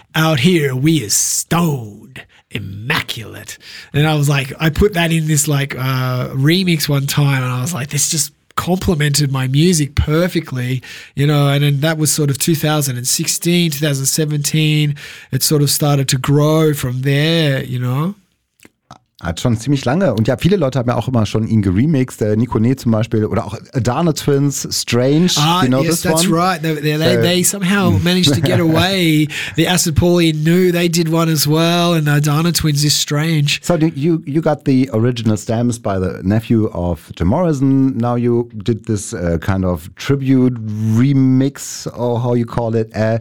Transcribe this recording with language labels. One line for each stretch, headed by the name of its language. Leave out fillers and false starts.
English: Out here, we is stoned, immaculate. And I was like, I put that in this like remix one time, and I was like, this just complemented my music perfectly, you know. And then that was sort of 2016, 2017. It sort of started to grow from there, you know.
German: Hat schon ziemlich lange. Und ja, viele Leute haben ja auch immer schon ihn geremixed. Nikone zum Beispiel oder auch Adana Twins, Strange. Ah,
English: you know, yes, that's one. Right. They somehow managed to get away. The Acid Paulie knew they did one as well. And the Adana Twins is Strange. So you got the original stems by the nephew of Jim Morrison. Now you did this kind of tribute remix, or how you call it.